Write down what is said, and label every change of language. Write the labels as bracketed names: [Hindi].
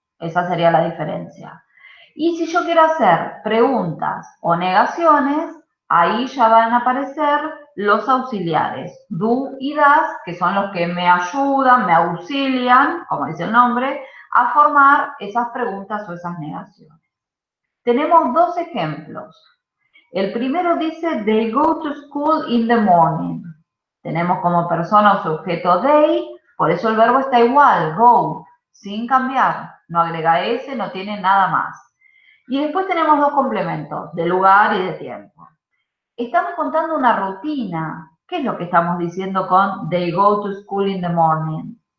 [Spanish] Esa sería la diferencia. Y si yo quiero hacer preguntas o negaciones, ahí ya van a aparecer los auxiliares, do y das, que son los que me ayudan, me auxilian, como dice el nombre, a formar esas preguntas o esas negaciones. Tenemos dos ejemplos. El primero dice, [English] they go to school in the morning. [Spanish] Tenemos como persona o sujeto they, por eso el verbo está igual, go, sin cambiar. No agrega S, no tiene nada más. Y después tenemos dos complementos, de lugar y de tiempo. Estamos contando una rutina. ¿Qué es lo que estamos diciendo con [English] they go to school in the morning?